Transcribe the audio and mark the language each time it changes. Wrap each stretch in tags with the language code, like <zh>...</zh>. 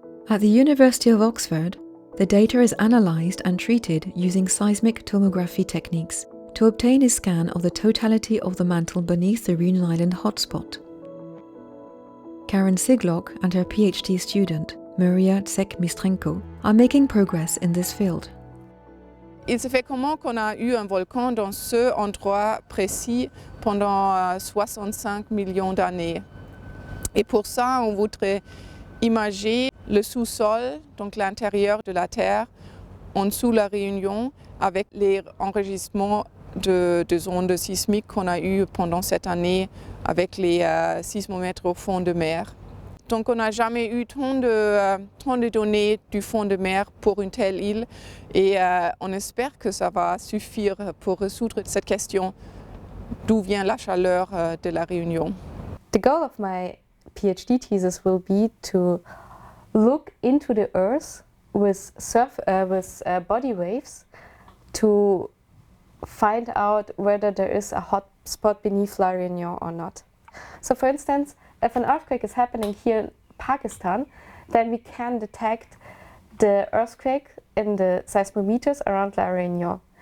<en>At the University of Oxford, the data is analysed and treated using seismic tomography techniques to obtain a scan of the totality of the mantle beneath the Reunion Island hotspot. Karen Siglock and her PhD student, Maria Tsek-Mistrenko, are making progress in this field.</en> <fr>Il se fait comment qu'on a eu un volcan dans ce endroit précis pendant 65 millions d'années. Et pour ça, on voudrait imager le sous-sol, donc l'intérieur de la Terre, en dessous de la Réunion, avec les enregistrements de ondes sismiques qu'on a eues pendant cette année avec les sismomètres au fond de mer. Donc on n'a jamais eu tant de données du fond de mer pour une telle île et on espère que ça va suffire pour résoudre cette question d'où vient la chaleur de la Réunion.</fr> <en>The goal of my PhD thesis will be to look into the Earth with body waves to find out whether there is a hot spot beneath La Réunion or not. So for instance, if an earthquake is happening here in Pakistan, then we can detect the earthquake in the seismometers around La Réunion.</en>